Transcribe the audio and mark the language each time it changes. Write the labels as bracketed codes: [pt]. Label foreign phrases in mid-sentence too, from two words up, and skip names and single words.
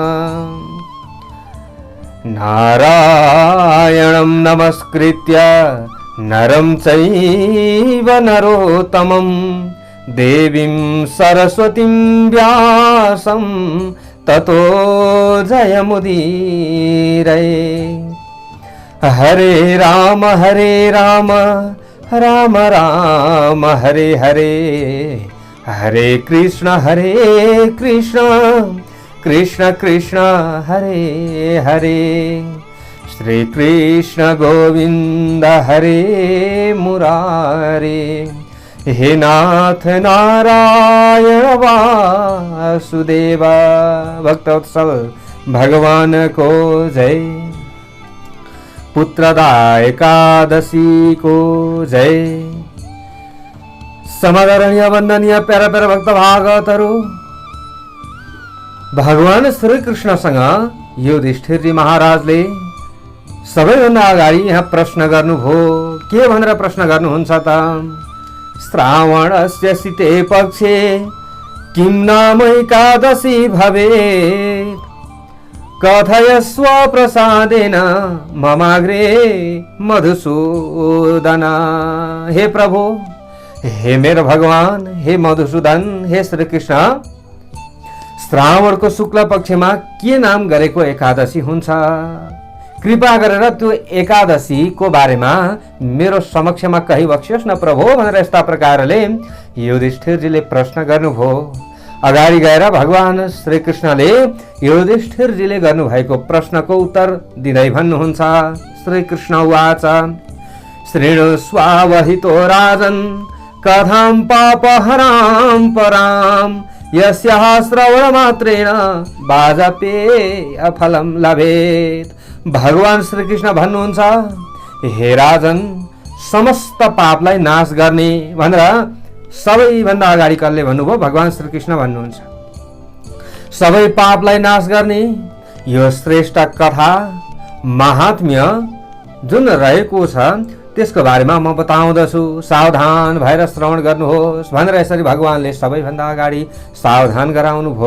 [sa] नारायणं नमस्कृत्य नरं चैव नरोत्तमं देवीं सरस्वतीं व्यासं ततो जयमुदीरये। हरे राम राम राम हरे हरे, हरे कृष्ण कृष्ण कृष्ण हरे हरे। श्री कृष्ण गोविंद हरे मुरारे, हे नाथ नारायण वासुदेव। [ne] भक्तवत्सल भगवान को जय। पुत्रदा एकादशी को जय। समादरणीय वंदनीय प्यारा प्यारा भक्त भागवतहरु, भगवान श्री कृष्णसँग युधिष्ठिरजी महाराजले सबैभन्दा अगाडि यहाँ प्रश्न गर्नुभयो। के भनेर प्रश्न गर्नुहुन्छ त? [sa] श्रावणस्य शीते पक्षे किं नाम एकादशी भवेत्, कथयस्व प्रसादेन ममाग्रे मधुसूदन। [ne] हे प्रभु, हे मेरो भगवान, हे मधुसूदन, हे श्री कृष्ण, श्रावणको शुक्ल पक्षमा के नाम गरेको एकादशी हुन्छ? कृपा गरेर त्यो एकादशीको बारेमा मेरो समक्षमा कही बक्सियोस् न प्रभु भनेर यस्ता प्रकारले युधिष्ठिरजीले प्रश्न गर्नुभयो। अगाडि गएर भगवान श्रीकृष्णले युधिष्ठिरजीले गर्नुभएको प्रश्नको उत्तर दिँदै भन्नुहुन्छ। [sa] श्रीकृष्ण उवाच शृणुष्वावहितो राजन् कथां पापहरां परां यस्याः श्रवणमात्रेण वाजपेय फलं लभेत्। [ne] भगवान श्रीकृष्ण भन्नुहुन्छ, हे राजन, समस्त पापलाई नाश गर्ने भनेर सबैभन्दा अगाडि कसले भन्नुभयो? भगवान श्रीकृष्ण भन्नुहुन्छ। सबै पापलाई नाश गर्ने यो श्रेष्ठ कथा महात्म्य जुन रहेको छ त्यसको बारेमा म बताउँदछु, सावधान भएर श्रवण गर्नुहोस् भनेर यसरी भगवानले सबैभन्दा अगाडि सावधान गराउनु भयो।